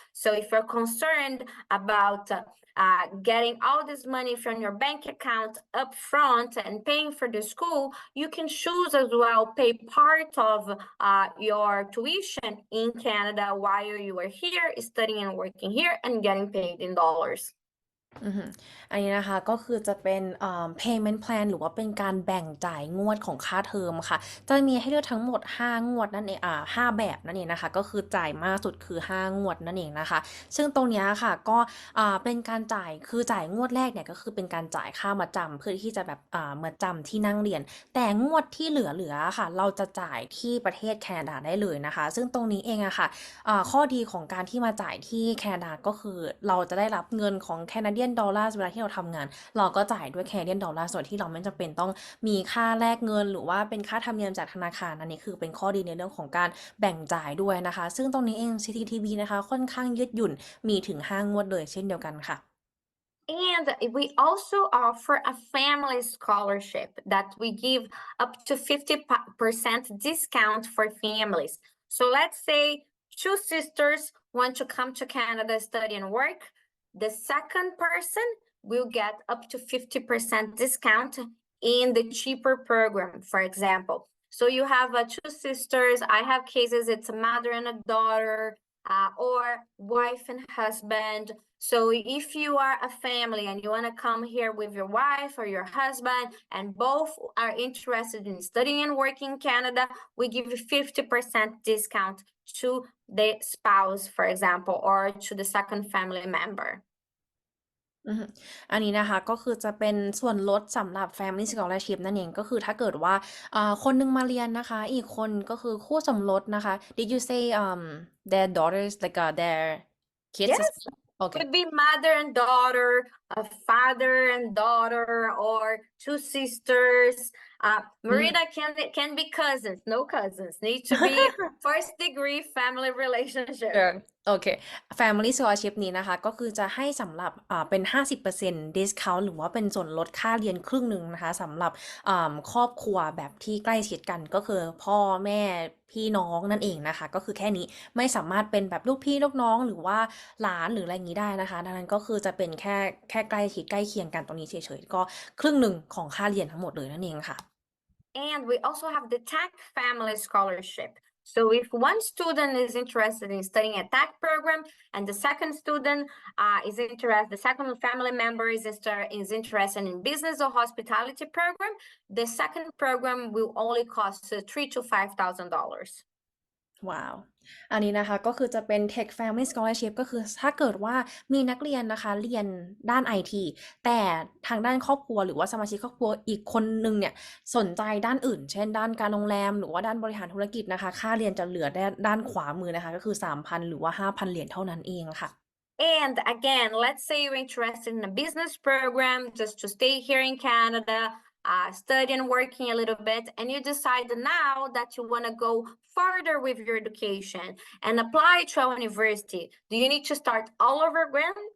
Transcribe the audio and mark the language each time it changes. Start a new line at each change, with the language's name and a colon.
English: So if you're concerned about getting all this money from your bank account up front and paying for the school, you can choose as well pay part of your tuition in Canada while you are here studying and working here and getting paid in dollars.
Thai: อันนี้นะคะก็คือจะเป็นpayment plan หรือว่าเป็นการแบ่งจ่ายงวดของค่าเทอมค่ะจะมีให้เลือกทั้งหมด5งวดนั่นเอง5แบบนั่นเองนะคะก็คือจ่ายมากสุดคือ5งวดนั่นเองนะคะซึ่งตรงนี้ค่ะก็ เป็นการจ่ายคือจ่ายงวดแรกเนี่ยก็คือเป็นการจ่ายค่ามัดจำเพื่อที่จะแบบมัดจำที่นั่งเรียนแต่งวดที่เหลือค่ะเราจะจ่ายที่ประเทศแคนาดาได้เลยนะคะซึ่งตรงนี้เองอะค่ะ ข้อดีของการที่มาจ่ายที่แคนาดาก็คือเราจะได้รับเงินของแคนาเดียนดอลลาร์เวลาที่เราทำงานเราก็จ่ายด้วยแคนาเดียนดอลลาร์ส่วนที่เราไม่จำเป็นต้องมีค่าแลกเงินหรือว่าเป็นค่าธรรมเนียมจากธนาคารอันนี้คือเป็นข้อดีในเรื่องของการแบ่งจ่ายด้วยนะคะซึ่งตรงนี้เอง CCTB นะคะค่อนข้างยืดหยุ่นมีถึง5งวดเลยเช่นเดียวกันค่ะ
English: And we also offer a family scholarship that we give up to 50% discount for families. So let's say two sisters want to come to Canada, study and work. The second person will get up to 50% discount in the cheaper program, for example. So you have two sisters. I have cases, it's a mother and a daughter, or wife and husband. So if you are a family and you want to come here with your wife or your husband and both are interested in studying and working in Canada, we give you 50% discount to the spouse, for example, or to the second family member.
Thai: อันนี้นะคะก็คือจะเป็นส่วนลดสำหรับ Family Scholarship นั่นเองก็คือถ้าเกิดว่าคนนึงมาเรียนนะคะอีกคนก็คือคู่สมรสนะคะ
English: Did you say their daughters like their kids Yes, okay could be mother and daughter, a father and daughter, or two sisters. Marina can be cousins, no cousins. Need to be first degree family relationship.
Thai: โอเค Family Scholarship นี้นะคะก็คือจะให้สำหรับเป็น 50% discount หรือว่าเป็นส่วนลดค่าเรียนครึ่งหนึ่งนะคะสำหรับครอบครัวแบบที่ใกล้ชิดกันก็คือพ่อแม่พี่น้องนั่นเองนะคะก็คือแค่นี้ไม่สามารถเป็นแบบลูกพี่ลูกน้องหรือว่าหลานหรืออะไรอย่างนี้ได้นะคะดังนั้นก็คือจะเป็นแค่ใกล้ชิดใกล้เคียงกันตรงนี้เฉยๆก็ครึ่งหนึ่งของค่าเรียนทั้งหมดเลยนั่นเองค่ะ
English: And we also have the Tech Family Scholarship. So if one student is interested in studying a tech program and the second student the second family member is interested in business or hospitality program, the second program will only cost $3,000 to $5,000.
Thai: ว้าวอันนี้นะคะก็คือจะเป็น Tech Family Scholarship ก็คือถ้าเกิดว่ามีนักเรียนนะคะเรียนด้าน IT แต่ทางด้านครอบครัวหรือว่าสมาชิกครอบครัวอีกคนนึงเนี่ยสนใจด้านอื่นเช่นด้านการโรงแรมหรือว่าด้านบริหารธุรกิจนะคะค่าเรียนจะเหลือด้านขวามือนะคะก็คือ 3,000 หรือว่า 5,000 เหรียญเท่านั้นเองค่ะ
English: And again, let's say you're interested in a business program just to stay here in Canada, study and working a little bit, and you decide now that you want to go further with your education and apply to a university. Do you need to start all over again?